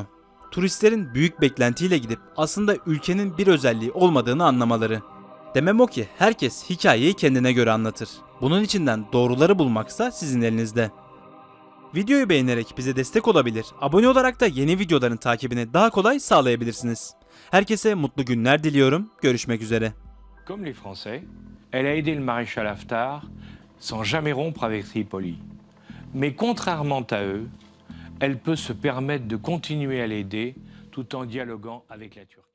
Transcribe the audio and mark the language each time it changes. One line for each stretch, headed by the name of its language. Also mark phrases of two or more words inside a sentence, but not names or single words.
Turkish: Turistlerin büyük beklentiyle gidip aslında ülkenin bir özelliği olmadığını anlamaları. Demem o ki herkes hikayeyi kendine göre anlatır. Bunun içinden doğruları bulmaksa sizin elinizde. Videoyu beğenerek bize destek olabilir, abone olarak da yeni videoların takibini daha kolay sağlayabilirsiniz. Herkese mutlu günler diliyorum, görüşmek üzere.
French: Comme les Français, elle a aidé le maréchal Haftar sans jamais rompre avec Tripoli. Mais contrairement à eux, elle peut se permettre de continuer à l'aider tout en dialoguant avec la Turquie.